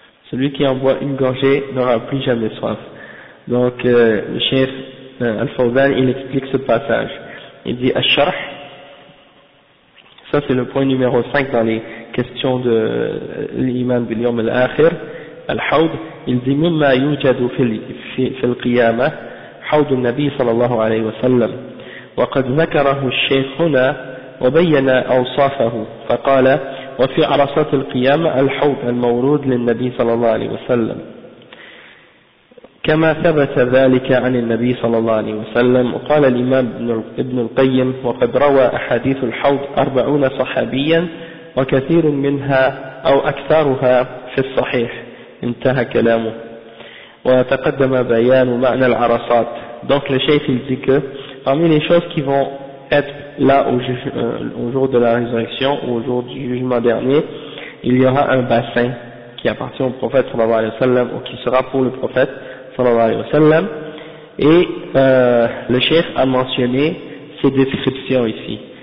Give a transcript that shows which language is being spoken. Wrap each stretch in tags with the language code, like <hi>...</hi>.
<fr>Celui qui en boit une gorgée n'aura plus jamais soif. Donc le chef Al-Fawzan, il explique ce passage. Il dit Ash-Sharh, ça c'est le point numéro 5 dans les questions de l'Iman bil Yawm al-Akhir. Al-Hawd, il dit</fr> <ar>Mimma yujadu fi al-Qiyamah Hawd al-Nabi sallallahu alayhi wa sallam وقد ذكره الشيخ هنا وبين أوصافه فقال وفي عرصات القيامة الحوض المورود للنبي صلى الله عليه وسلم كما ثبت ذلك عن النبي صلى الله عليه وسلم. وقال الإمام ابن القيم وقد روى أحاديث الحوض 40 صحابيا وكثير منها أو أكثرها في الصحيح. انتهى كلامه. وتقدم بيان معنى العرصات.</ar> <fr>Donc le cheikh il dit que parmi les choses qui vont être là au jour de la résurrection ou au jour du jugement dernier, il y aura un bassin qui appartient au prophète sallallahu alayhi wa sallam, ou qui sera pour le prophète sallallahu alayhi wa sallam. Et le cheikh a mentionné ces descriptions ici.</fr>